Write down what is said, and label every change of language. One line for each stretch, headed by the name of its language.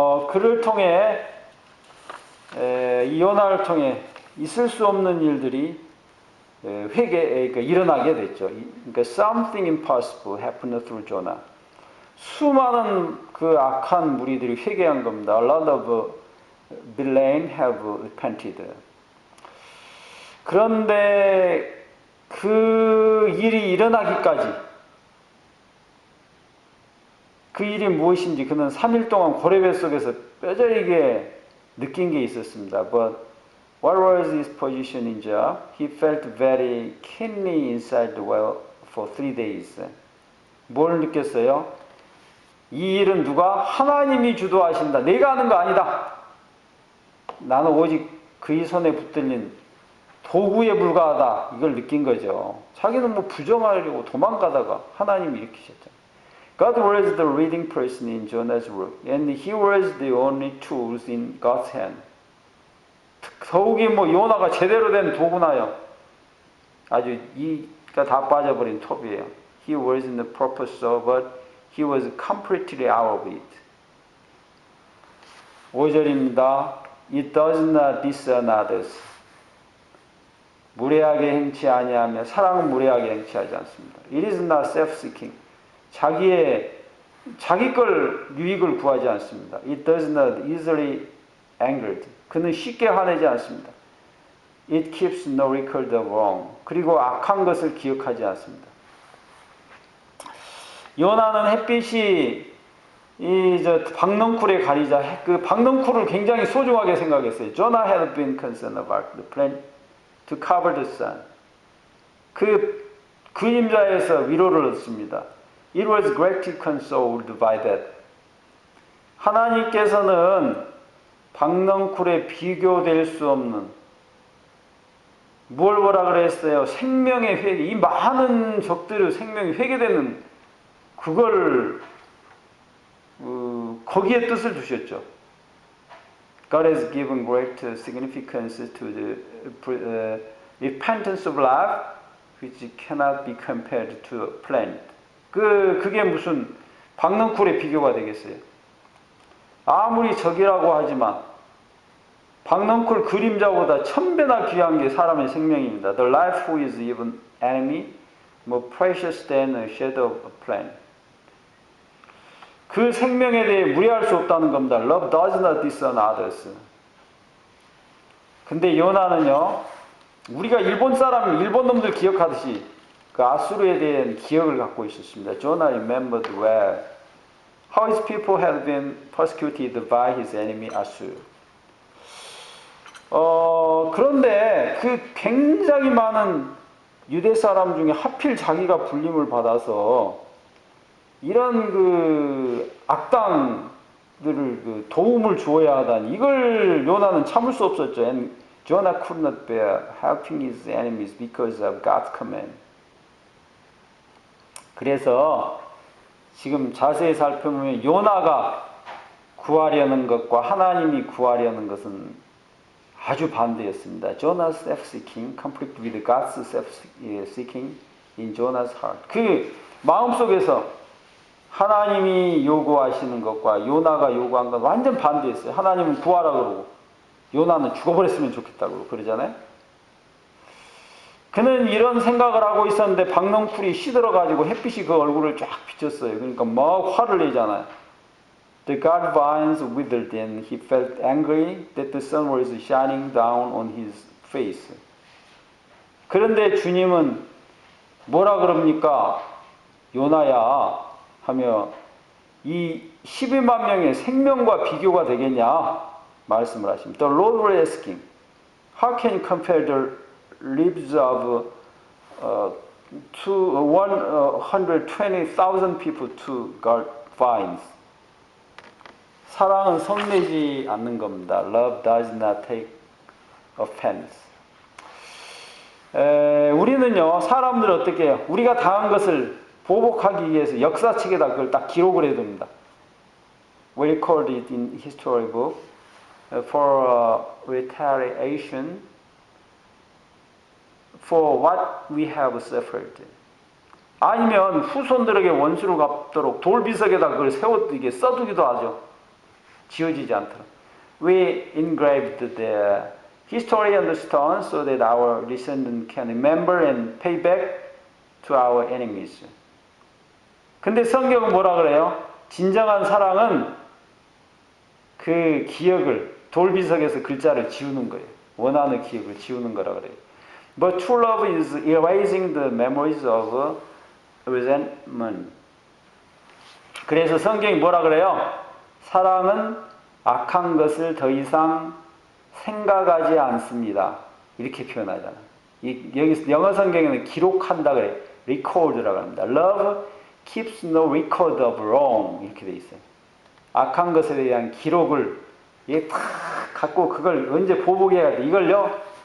Korean: 그를 통해 이 요나를 통해 있을 수 없는 일들이 그러니까 일어나게 됐죠.
English: 그러니까 something impossible happened through Jonah.
Korean: 수많은 그 악한 무리들이 회개한 겁니다.
English: A lot of villains have repented.
Korean: 그런데 그 일이 일어나기까지 그 일이 무엇인지 그는 3일 동안 고레배 속에서 뼈저리게 느낀 게 있었습니다.
English: But what was his position in Jah? He felt very keenly inside the well for 3 days.
Korean: 뭘 느꼈어요? 이 일은 누가? 하나님이 주도하신다. 내가 하는 거 아니다. 나는 오직 그의 손에 붙들린 도구에 불과하다. 이걸 느낀 거죠. 자기는 뭐 부정하려고 도망가다가 하나님이 일으키셨죠.
English: God was the leading person in Jonah's work, and he was the only tools in God's hand.
Korean: 더욱이 뭐 요나가 제대로 된 도구나요. 아주 이가 다 빠져버린 톱이에요.
English: He was in the purpose of, but he was completely out of it.
Korean: 5절입니다.
English: It does not dishonor others.
Korean: 무례하게 행치 아니하며 사랑은 무례하게 행치하지 않습니다.
English: It is not self-seeking.
Korean: 자기 걸 유익을 구하지 않습니다.
English: It does not easily angered.
Korean: 그는 쉽게 화내지 않습니다.
English: It keeps no record of wrong.
Korean: 그리고 악한 것을 기억하지 않습니다. 요나는 햇빛이 박넝쿨에 가리자 그 박넝쿨을 굉장히 소중하게 생각했어요.
English: Jonah had been concerned about the plan to cover the sun.
Korean: 그 그림자에서 위로를 얻습니다.
English: It was greatly consoled by that.
Korean: 하나님께서는 박넝쿨에 비교될 수 없는 뭘 뭐라 그랬어요? 생명의 회개. 이 많은 적들의 생명이 회개되는 그걸 거기에 뜻을 두셨죠.
English: God has given great significance to the repentance of life, which cannot be compared to a plant.
Korean: 그게 무슨 박넝쿨의 비교가 되겠어요? 아무리 적이라고 하지만 박넝쿨 그림자보다 1000배나 귀한 게 사람의 생명입니다.
English: The life who is even enemy, more precious than a shadow of a plant.
Korean: 그 생명에 대해 무례할 수 없다는 겁니다.
English: Love does not dishonor others.
Korean: 근데 요나는요, 우리가 일본 놈들 기억하듯이 그 아수르에 대한 기억을 갖고 있었습니다.
English: Jonah remembered well how his people had been persecuted by his enemy Asur.
Korean: 그런데 그 굉장히 많은 유대 사람 중에 하필 자기가 불림을 받아서 이런 그 악당들을 그 도움을 주어야 하다니 이걸 요나는 참을 수 없었죠.
English: And Jonah could not bear helping his enemies because of God's command.
Korean: 그래서 지금 자세히 살펴보면 요나가 구하려는 것과 하나님이 구하려는 것은 아주 반대였습니다.
English: Jonah's self-seeking conflict with God's self-seeking in Jonah's heart.
Korean: 그 마음속에서 하나님이 요구하시는 것과 요나가 요구한 건 완전 반대였어요. 하나님은 구하라 그러고 요나는 죽어버렸으면 좋겠다고 그러잖아요. 그는 이런 생각을 하고 있었는데 박넝쿨이 시들어가지고 햇빛이 그 얼굴을 쫙 비쳤어요. 그러니까 막 화를 내잖아요.
English: The garden vines withered and he felt angry that the sun was shining down on his face.
Korean: 그런데 주님은 뭐라 그럽니까? 요나야 하며 이 12만 명의 생명과 비교가 되겠냐? 말씀을 하십니다.
English: The Lord was asking, how can you compare the lives of 120,000 people to garden vines?
Korean: 사랑은 성내지 않는 겁니다.
English: Love does not take offense.
Korean: 우리는요, 사람들 어떻게 해요? 우리가 당한 것을 보복하기 위해서 역사책에다 그걸 딱 기록을 해야 됩니다.
English: We record it in history book for retaliation for what we have suffered.
Korean: 아니면 후손들에게 원수를 갚도록 돌비석에다 그걸 세워두게 써두기도 하죠. 지워지지 않도록.
English: We engraved the history on the stone so that our descendants can remember and pay back to our enemies.
Korean: 근데 성경은 뭐라 그래요? 진정한 사랑은 그 기억을 돌비석에서 글자를 지우는 거예요. 원하는 기억을 지우는 거라 그래요.
English: But true love is erasing the memories of resentment.
Korean: 그래서 성경이 뭐라 그래요? 사랑은 악한 것을 더 이상 생각하지 않습니다. 이렇게 표현하잖아요. 여기 영어 성경에는 기록한다 그래요. record라고 합니다.
English: Love keeps no record of wrong
Korean: 이렇게 돼 있어요. 악한 것에 대한 기록을 다 갖고 그걸 언제 보복해야 돼. 이걸요.